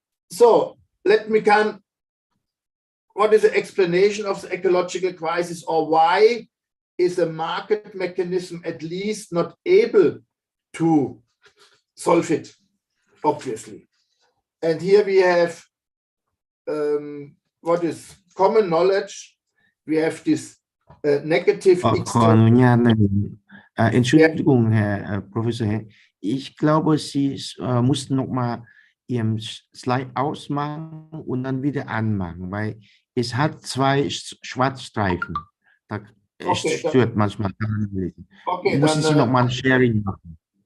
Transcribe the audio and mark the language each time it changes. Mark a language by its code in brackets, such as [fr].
[en] So let me come, what is the explanation of the ecological crisis, or why is a market mechanism at least not able to solve it, obviously. And here we have what is common knowledge. We have this negative [th] ขออนุญาตนะ [de] Entschuldigung, Herr Professor. Ich glaube, Sie mussten noch mal Ihren Slide ausmachen und dann wieder anmachen, weil es hat zwei Schwarzstreifen. Es stört manchmal. Okay, müssen Sie noch mal ein Sharing machen.